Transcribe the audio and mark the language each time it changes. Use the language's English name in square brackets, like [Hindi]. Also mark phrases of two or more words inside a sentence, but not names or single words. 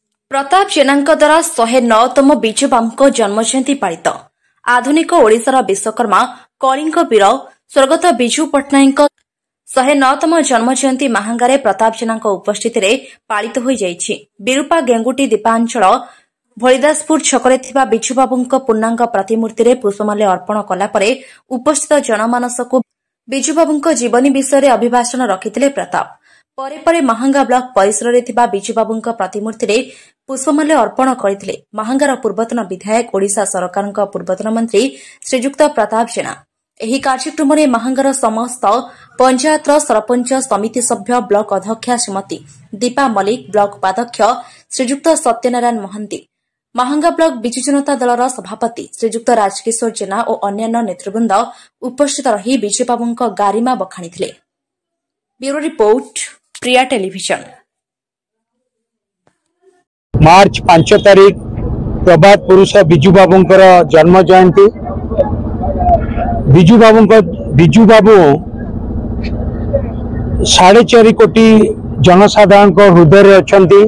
[Odia] ପ୍ରତାପ ଜେନାଙ୍କ ଦ୍ୱାରା 109ତମ ବିଜୁବାବୁଙ୍କ ଜନ୍ମଜୟନ୍ତୀ ପାଳିତ ଆଧୁନିକ ଓଡ଼ିଶାର ବିଶ୍ୱକର୍ମା କଳିଙ୍ଗ ବୀର ସ୍ୱର୍ଗତ ବିଜୁ ପଟ୍ଟନାୟକ 109ତମ ଜନ୍ମଜୟନ୍ତୀ ମହାଙ୍ଗାରେ ପ୍ରତାପ ଜେନାଙ୍କ ଉପସ୍ଥିତି ପାଳିତ ହୋଇ ଯାଇଛି। ବିରୂପା ଗେଙ୍ଗୁଟି ଦୀପାଞ୍ଚଳ ଭୋଳିଦାସପୁର ଛକରେ ଥିବା ବିଜୁବାବୁଙ୍କ ପୂର୍ଣ୍ଣାଙ୍ଗ ପ୍ରତିମୂର୍ତ୍ତି ରେ ପୁଷ୍ପମାଲ୍ୟ ଅର୍ପଣ କଲା ପରେ ଉପସ୍ଥିତ ଜନମାନସକୁ ବିଜୁବାବୁଙ୍କ ଜୀବନୀ ବିଷୟ ଅଭିଭାଷଣ ରଖିଥିଲେ ପ୍ରତାପ। ପରେ ପରେ ମହାଙ୍ଗା ବ୍ଲକ ପରିସର ରେ ଥିବା ବିଜୁବାବୁଙ୍କ ପ୍ରତିମୂର୍ତ୍ତି ରେ ପୁଷ୍ପମାଲ୍ୟ ଅର୍ପଣ କରିଥିଲେ ମହାଙ୍ଗାର ପୂର୍ବତନ ବିଧାୟକ ଓଡ଼ିଶା ସରକାରଙ୍କ ପୂର୍ବତନ ମନ୍ତ୍ରୀ ଶ୍ରୀଯୁକ୍ତ ପ୍ରତାପ ଜେନା। ଏହି କାର୍ଯ୍ୟକ୍ରମ ରେ ମହାଙ୍ଗାର ସମସ୍ତ ପଞ୍ଚାୟତର ସରପଞ୍ଚ ସମିତି ସଭ୍ୟ ବ୍ଲକ ଅଧ୍ୟକ୍ଷା ଶ୍ରୀମତୀ ଦୀପା ମଲ୍ଲିକ, ବ୍ଲକ ଉପାଧ୍ୟକ୍ଷ ଶ୍ରୀଯୁକ୍ତ ସତ୍ୟନାରାୟଣ ମହାନ୍ତି, ମହାଙ୍ଗା ବ୍ଲକ ବିଜୁ ଜନତା ଦଳର ସଭାପତି ଶ୍ରୀଯୁକ୍ତ ରାଜକିଶୋର ଜେନା ଆଉ ଅନ୍ୟାନ୍ୟ ନେତୃବୃନ୍ଦ ଉପସ୍ଥିତ ରହି ବିଜୁବାବୁଙ୍କ ଗରିମା ବଖାଣିଥିଲେ। [English] Bureau report, Priya Television. [Odia] ମାର୍ଚ୍ଚ 5 ତାରିଖ ପ୍ରଭାତ ପୁରୁଷ ବିଜୁବାବୁଙ୍କର ଜନ୍ମ ଜୟନ୍ତୀ। ବିଜୁବାବୁ 4.5 କୋଟି ଜନସାଧାରଣ ହୃଦୟ ଅଛି।